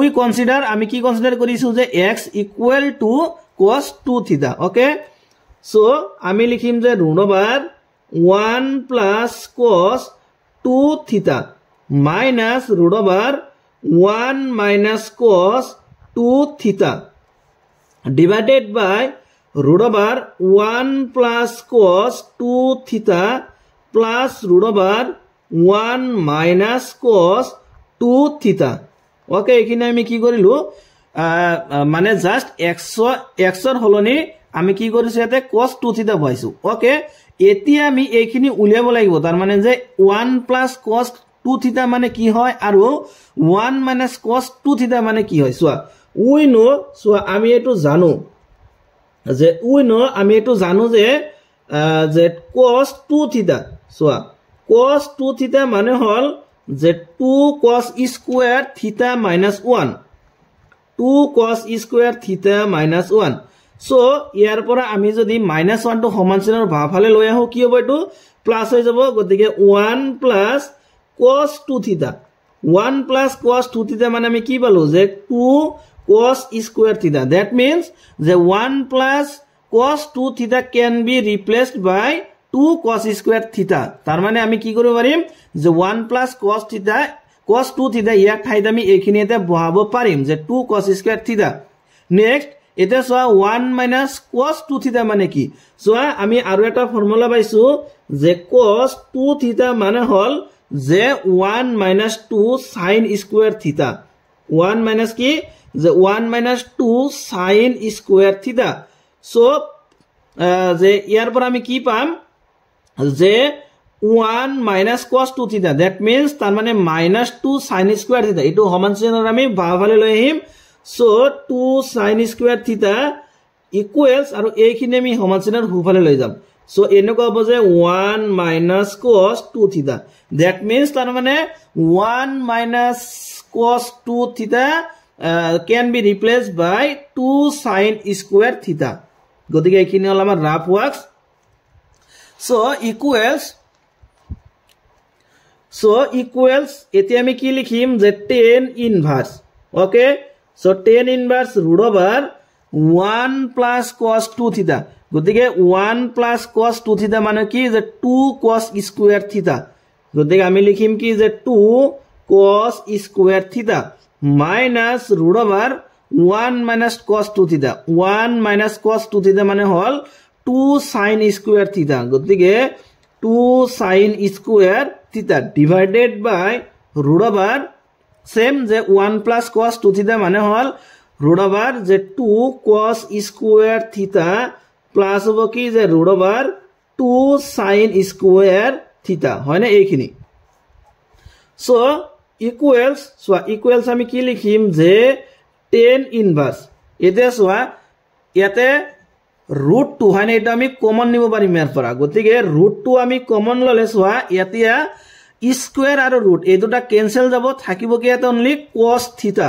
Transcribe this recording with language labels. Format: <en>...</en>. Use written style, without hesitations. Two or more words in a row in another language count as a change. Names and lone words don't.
<en>কনসিডার</en> <as>আমি কি কনসিডার কৰিছো যে</as> <en>x equal to cos 2θ okay so</en> <as>আমি লিখিম যে</as> <en>√1 plus cos 2θ minus root over 1 minus cos 2 theta divided by root over 1 plus cos 2 theta plus root over 1 minus cos 2 theta.</en> <as>Okay, এখানে আমি কি করিলো মানে জাস্ট x এর হলনি আমি কি কৰিছো এতে</as> <en>cos 2 theta</en> <as>পাইছো. ওকে, এতিয়া আমি এইখিনি উলিয়াব লাগিব. তার মানে যে</as> <en>1 plus cos 2 theta</en> <as>মানে কি হয় আৰু</as> <en>1 minus cos 2 theta</en> <as>মানে কি হয়.</as> <en>so we know, so</en> <as>আমি এটো জানো যে যে</as> <en>cos 2 theta, সোয়া cos 2 theta</en> <as>মানে হল যে</as> <en>2 cos square theta minus 1, 2 cos square theta minus 1.</en> <as>সো ইয়াৰ পৰা আমি যদি -1 টো সমান চিনৰ ভাফালে লৈ আহো কি হ'ব, এটো প্লাস হৈ যাব.</as> <en>গতিকে 1 plus cos 2 theta, 1 plus cos 2 theta</en> <as>মানে আমি কি পালো যে</as> <en>2 cos square theta. That means the 1 plus cos 2 theta can be replaced by 2 cos square theta.</en> <as>তার মানে আমি কি কৰিব পাৰিম যে</as> <en>1 plus cos 2 theta</en> <as>ইয়াৰ ঠাইত আমি এইখিনিতে বহাব পাৰিম যে</as> <en>2 cos square theta. নেক্সট এটা সোয়া 1 minus cos 2 theta</en> <as>মানে কি, সোয়া আমি আৰু এটা ফৰ্মুলা পাইছো যে</as> <en>cos 2 theta</en> <as>মানে হল যে</as> <en>1 minus 2 sin square theta. 1 minus</en> <as>কি যে</as> <en>1 minus 2 sin square theta.</en> <as>সো যে ইয়াৰ পৰা আমি কি পাম যে</as> <en>1 minus cos 2 theta. That means</en> <as>তার মানে</as> <en>-2 sin square theta.</en> <as>এটো সমান চিনৰ আমি বাওফালে লৈ আহিম.</as> <en>So 2 sin square theta equals</en> <as>আৰু এইখিনি আমি সমান চিনৰ হুফালে লৈ যাম.</as> <en>So</en> <as>এনেকুৱা হ'ব যে</as> <en>1 minus cos 2 theta. That means</en> <as>তাৰ মানে</as> <en>1 minus cos 2 theta can be replaced by 2 sin square theta.</en> <as>গতিকে এইখিনি হল আমাৰ</as> <en>rough works. So equals</en> <as>এতিয়া আমি কি লিখিম যে</as> <en>tan inverse. ওকে, so tan inverse root over 1 plus cos 2 theta. গতিকে 1 plus cos 2 theta</en> <as>মানে কি যে</as> <en>2 cos square theta.</en> <as>গতিকে আমি লিখিম কি যে</as> <en>2 cos square theta minus root over 1 minus cos 2 theta. 1 minus cos 2 theta</en> <as>মানে হল</as> <en>2 sin square theta. গতিকে 2 sin square theta divided by root over সেম যে 1 plus cos 2 theta</en> <as>মানে হল</as> <en>root over যে 2 cos square theta plus</en> <as>হ'ব কি যে</as> <en>root over 2 sin square theta</en> <as>হয় না এইখিনি.</as> <en>so equals</en> <as>আমি কি লিখিম যে</as> <en>tan inverse.</en> <as>এতিয়া সোয়া ইয়াতে √2 হয় না, এটা আমি কমন নিব পাৰিম ইয়াৰ পৰা. গতিকে √2 আমি কমন ললে সোয়া এতিয়া স্কয়ার আৰু ৰুট এই দুটা কেনসেল যাব, থাকিব কি এটা</as> <en>only cos theta.</en>